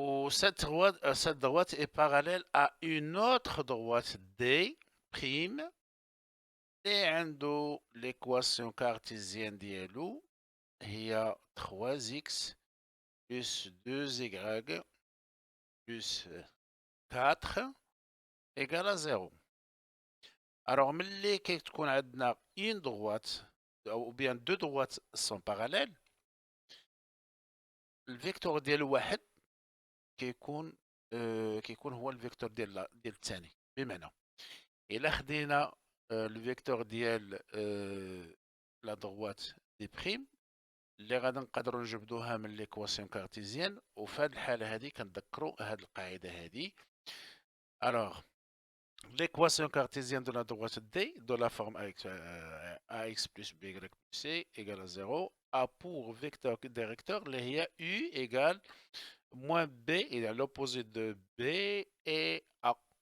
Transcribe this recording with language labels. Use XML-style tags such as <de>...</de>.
<fr>Cette droite est parallèle à une autre droite D prime et عنده l'équation cartésienne ديالو هي 3x plus 2y plus 4 égale à 0.</fr> <ar>Alors, ملي كتكون عندنا</ar> <fr>une droite ou bien deux droites sont parallèles،</fr> <ar>الفيكتور ديال واحد كيكون هو الفيكتور ديال الثاني. بمعنى الا خدينا الفيكتور ديال لا droite دي بريم اللي غادي نقدروا نجبدوها من ليكواسيون كارتيزيان، وفي هذه الحاله هذه كنذكروا هذه القاعده هذه.</ar> <fr>alors l'équation cartésienne de la droite D de la forme ax plus by plus c égale à 0 a pour vecteur directeur U égale moins b et à l'opposé de b et a.</fr>